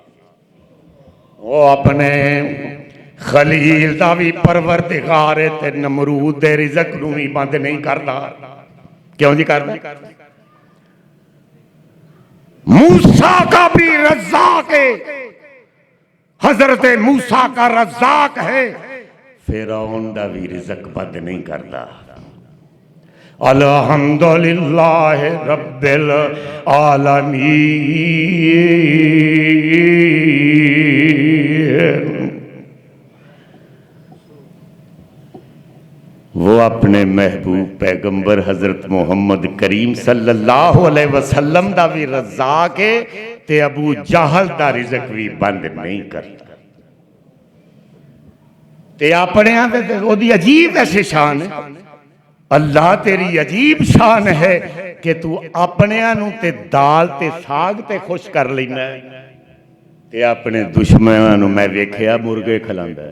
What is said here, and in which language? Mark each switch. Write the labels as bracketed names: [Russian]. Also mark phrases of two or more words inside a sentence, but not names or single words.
[Punjabi] وہ اپنے خلیل دا بھی پروردگار ہے تے نمرود دے رزق نوں بھی بند نہیں کردا. کیوں جی کردا? [Urdu] موسیٰ کا بھی رزاق ہے، حضرت موسیٰ کا رزاق ہے, [Punjabi] فرعون دا بھی رزق بند نہیں کردا. [Arabic] الحمد لله رب العالمين. [Punjabi] وہ اپنے محبوب پیغمبر حضرت محمد کریم [Arabic] صلى الله عليه وسلم [Punjabi] دا بھی رزاق ہے تے ابو جہل دا رزق بھی بند نہیں کرتا. تے اپنے تے اودی عجیب ایسی شان ہے، اللہ تیری عجیب شان ہے کہ تو اپنے تے دال تے ساگ تے خوش کر لینا تے اپنے دشمنوں میں ویکھیا مرغے کھلاندا.